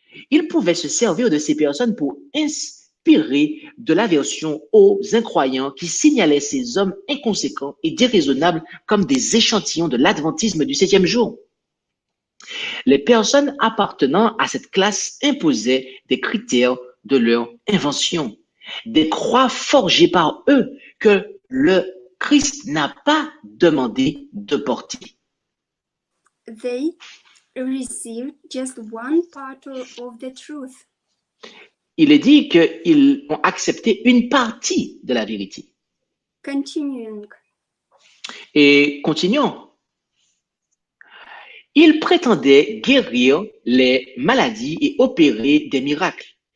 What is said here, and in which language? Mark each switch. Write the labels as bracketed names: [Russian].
[French] Il pouvait se servir de ces personnes pour inspirer de l'aversion aux incroyants qui signalaient ces hommes inconséquents et déraisonnables comme des échantillons de l'adventisme du 7e jour. Les personnes appartenant à cette classe imposaient des critères de leur invention, des croix forgées par eux que le Christ n'a pas demandé de porter. [English] They received just one part of the truth. [French] Il est dit qu'ils ont accepté une partie de la vérité. [English] Continuing. [French] Et continuons. Ils prétendaient guérir les maladies et opérer des miracles.